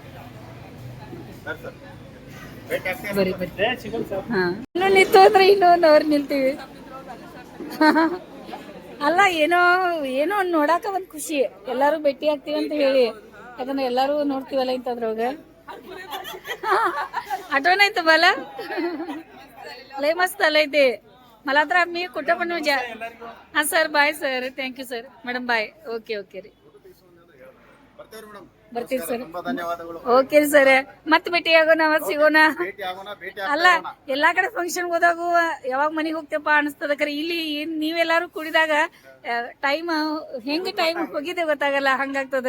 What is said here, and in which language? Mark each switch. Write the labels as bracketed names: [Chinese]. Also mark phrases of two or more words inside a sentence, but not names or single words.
[Kannada] ಬರಿ ಬರಿ ಹಾ ಇನ್ನು ನಿಂತು ಅಂದ್ರೆ ಇನ್ನೊಂದು ಅವ್ರು ನಿಲ್ತೀವಿ. ಅಲ್ಲ ಏನೋ ಏನೋ ಒಂದ್ ನೋಡಾಕ ಒಂದ್ ಖುಷಿ, ಎಲ್ಲಾರು ಭೇಟಿ ಆಗ್ತೀವಿ ಅಂತ ಹೇಳಿ. ಯಾಕಂದ್ರೆ ಎಲ್ಲಾರು ನೋಡ್ತೀವಲ್ಲ ಇಂತದ್ರೊಳಗ. [Marathi] आठवण आहे तुम्हाला? लय मस्त आलंय ते. मला तर आम्ही कुठं पण म्हणजे हा सर बाय सर, थँक्यू सर. मॅडम बाय. [Kannada] ಓಕೆ ಓಕೆ ರೀ ಬರ್ತೀವಿ ಸರ್. ಓಕೆ ರೀ ಸರ್, ಮತ್ತೆ ಭೇಟಿ ಆಗೋಣ, ಮತ್ತೆ ಸಿಗೋಣ. ಅಲ್ಲ ಎಲ್ಲಾ ಕಡೆ ಫಂಕ್ಷನ್ ಹೋದಾಗೂ ಯಾವಾಗ ಮನೆಗೆ ಹೋಗ್ತೇವಪ್ಪ ಅನಿಸ್ತದ. ಖರೆ ಇಲ್ಲಿ ನೀವೆಲ್ಲಾರು ಕುಡಿದಾಗ ಟೈಮ್ ಹೆಂಗ್ ಟೈಮ್ ಹೋಗಿದೆ ಗೊತ್ತಾಗಲ್ಲ, ಹಂಗಾಗ್ತದ.